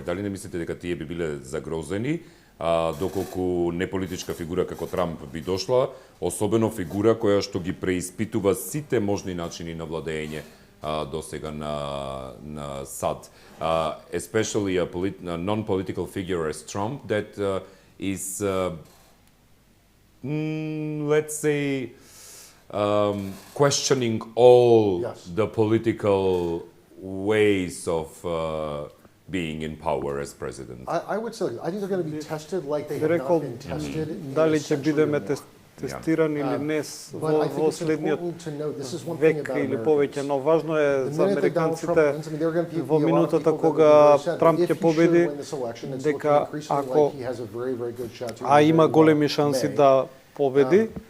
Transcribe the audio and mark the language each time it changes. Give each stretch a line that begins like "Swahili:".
Macedonian: Дали не мислите дека тие би биле загрозени доколку неполитичка фигура како Трамп би дошла, особено фигура која што ги преиспитува сите можни начини на владење до сега на САД,
English: especially a non-political figure as Trump that is, let's say, questioning all the political ways of being in power as president. I would say, I think they're going to be tested like they have not been tested in
Macedonian: дали ќе бидеме тестирани или не во следниот век или повеќе, но важно е за американците во минутата кога Трамп ќе победи дека ако има големи шанси да победи,